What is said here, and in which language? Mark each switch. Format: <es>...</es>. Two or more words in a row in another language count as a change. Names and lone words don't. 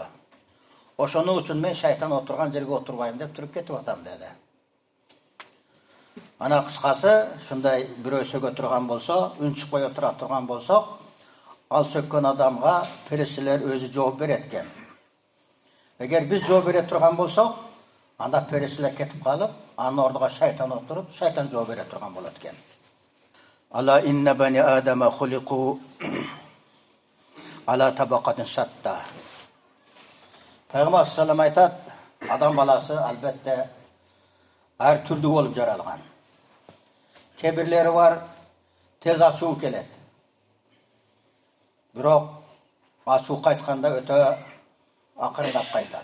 <ky>Ошону үчүн мен шайтан отурган жерге отурбайм деп туруп кетип атам деди. Ана кыскасы, шундай бирөө сөгө турган болсо, үн чыкпай отура турган болсо, ал сөккөн адамга периштелер өзү жооп беретген. Эгер биз жооп берет турган болсок, Анда перештелер кетип калып, анын ордуга шайтан отуруп, шайтан жооп бере турган болот экен.</ky> <ar>ألا إن بني آدم خلقوا على طبقات شتى.</ar> <ky>Пайгамбар салам айтат, адам баласы албетте ар түрдүү болуп жаралган. Кебирлери бар, тез ачуу келет. Бирок ачуу кайтканда өтө акырындап кайтат.</ky>